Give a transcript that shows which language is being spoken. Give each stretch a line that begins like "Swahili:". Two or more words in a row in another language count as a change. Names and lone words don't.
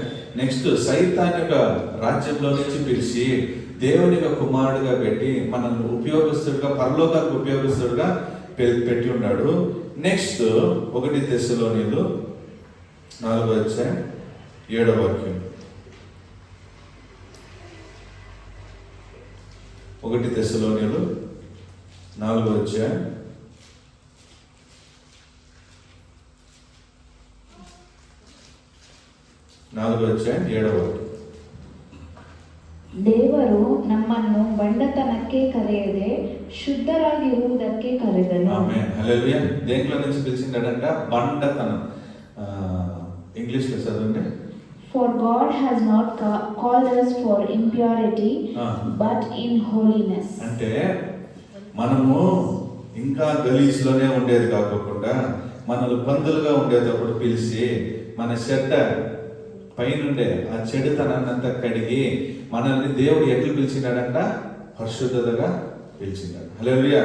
Telugu: నెక్స్ట్ సైతాన్ యొక్క రాజ్యంలో నుంచి పిలిచి దేవునిగా కుమారుడుగా పెట్టి మనల్ని ఉపయోగిస్తుడుగా, పరలోకానికి ఉపయోగిస్తుడుగా పెట్టి ఉన్నాడు. నెక్స్ట్ 1 తెస్సలోనీయులు 4:7. 1 తెస్సలోనీయులు 4:7.
Kannada: ದೇವರು ನಮ್ಮನ್ನು ಬಂಡತನಕ್ಕೆ ಕರೆಯದೆ ಶುದ್ಧರಾಗಿರುವುದಕ್ಕೆ ಕರೆದನು.
Telugu: ఆమేన్, హల్లెలూయా. దేంట్లో నుంచి పిలిచిండాడంట? బండతనం. ఇంగ్లీష్లో చదవండి.
English: For God has not called us for impurity, but in holiness.
Telugu: అంటే మనము ఇంకా గలీజ్లోనే ఉండేది కాకుండా మనల్ని పందులుగా ఉండేటప్పుడు పిలిచి మన చెడ్డ పైనుండే ఆ చెడుతనాన్నంతా కడిగి మనల్ని దేవుడు ఎట్లు పిలిచినాడంట? పరిశుద్ధతగా పిలిచినాడు. హల్లెలూయా.